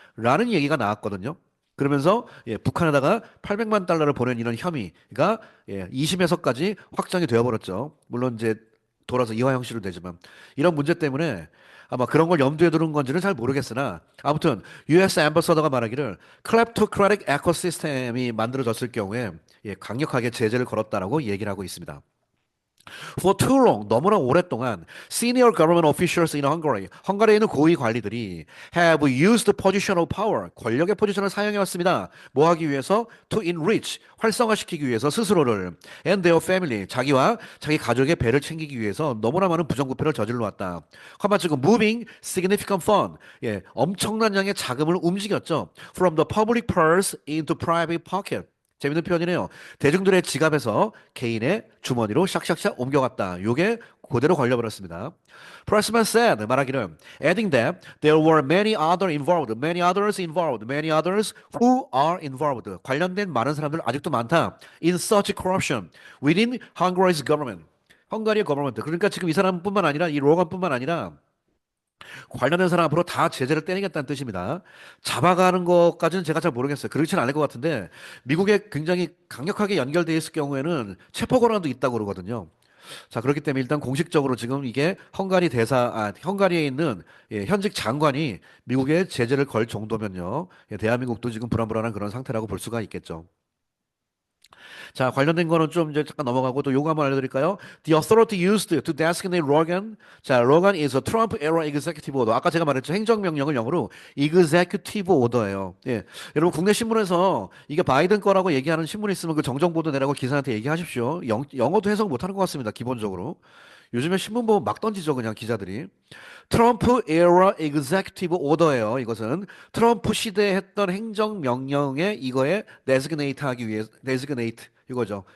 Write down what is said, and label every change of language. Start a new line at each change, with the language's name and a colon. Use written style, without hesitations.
Korean: 라는 얘기가 나왔거든요. 그러면서 예, 북한에다가 800만 달러를 보낸 이런 혐의가 예, 2심에서까지 확정이 되어버렸죠. 물론 이제 돌아서 이화 형식으로 되지만 이런 문제 때문에 아마 그런 걸 염두에 두는 건지는 잘 모르겠으나 아무튼 US 앰버서더가 말하기를 클랩토크라틱 에코시스템이 만들어졌을 경우에 예, 강력하게 제재를 걸었다라고 얘기를 하고 있습니다.
English: For too long,
Korean: 너무나 오랫동안
English: senior government officials in Hungary,
Korean: 헝가리에 있는 고위 관리들이
English: have used position of power,
Korean: 권력의 포지션을 사용해왔습니다. 뭐 하기 위해서?
English: To enrich,
Korean: 활성화시키기 위해서 스스로를
English: and their family,
Korean: 자기와 자기 가족의 배를 챙기기 위해서 너무나 많은 부정부패를 저질러 왔다. 가만 지금
English: moving significant fund,
Korean: 예, 엄청난 양의 자금을 움직였죠.
English: From the public purse into private pocket.
Korean: 재밌는 표현이네요. 대중들의 지갑에서 개인의 주머니로 샥샥샥 옮겨갔다. 요게 그대로 걸려버렸습니다.
English: Pressman said,
Korean: 말하기를
English: adding that there were many other involved, many others involved, many others who are involved.
Korean: 관련된 많은 사람들 아직도 많다.
English: In such corruption within Hungary's government.
Korean: 헝가리의 거버먼트. 그러니까 지금 이 사람뿐만 아니라 이 로건뿐만 아니라 관련된 사람 앞으로 다 제재를 때리겠다는 뜻입니다. 잡아가는 것까지는 제가 잘 모르겠어요. 그렇지는 않을 것 같은데 미국에 굉장히 강력하게 연결되어 있을 경우에는 체포 권한도 있다고 그러거든요. 자, 그렇기 때문에 일단 공식적으로 지금 이게 헝가리에 있는 현직 장관이 미국에 제재를 걸 정도면요. 대한민국도 지금 불안불안한 그런 상태라고 볼 수가 있겠죠. 자, 관련된 거는 좀 이제 잠깐 넘어가고 또 요거 한번 알려드릴까요?
English: The authority used to designate Rogan. 자, Rogan is a Trump era executive order.
Korean: 아까 제가 말했죠. 행정명령을 영어로 executive order예요. 예. 여러분, 국내 신문에서 이게 바이든 거라고 얘기하는 신문이 있으면 그 정정보도 내라고 기사한테 얘기하십시오. 영어도 해석 못하는 것 같습니다. 기본적으로. 요즘에 신문 보면 막 던지죠. 그냥 기자들이. 트럼프 에라 executive order예요. 이것은 트럼프 시대에 했던 행정명령에 이거에 designate 하기 위해 designate 이거죠.